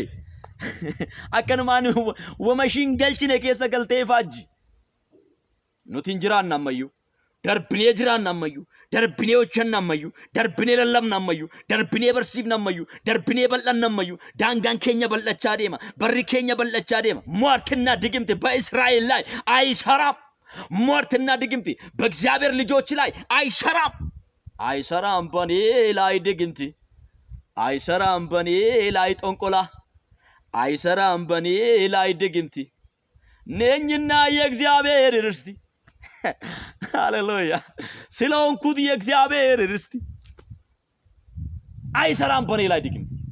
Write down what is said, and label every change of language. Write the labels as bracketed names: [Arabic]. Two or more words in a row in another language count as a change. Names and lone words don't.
[Oromo] Akkanumaan wamashiin galchine keessa galtee faajji. Nuti hin jiraanne ammayyuu. Darbinee jiraanne ammayyuu. Darbinee hojjanne ammayyuu. Darbinee lallabne ammayyuu. Darbinee barsiifne ammayyuu. Darbinee bal'anne ammayyuu. Daangaan keenya bal'achaa deema. Barri keenya bal'achaa deema. [Amharic] ሟርትና ድግምት በእስራኤል ላይ አይሰራም። ሟርትና ድግምት በእግዚአብሔር ልጆች ላይ አይሰራም። አይሰራም በኔ ላይ ድግምት፣ አይሰራም በኔ ላይ ጠንቆላ፣ አይሰራም በኔ ላይ ድግምት። ነኝና የእግዚአብሔር ርስት። ሃሌሉያ። ስለሆንኩት የእግዚአብሔር ርስት አይሰራም በኔ ላይ ድግምት።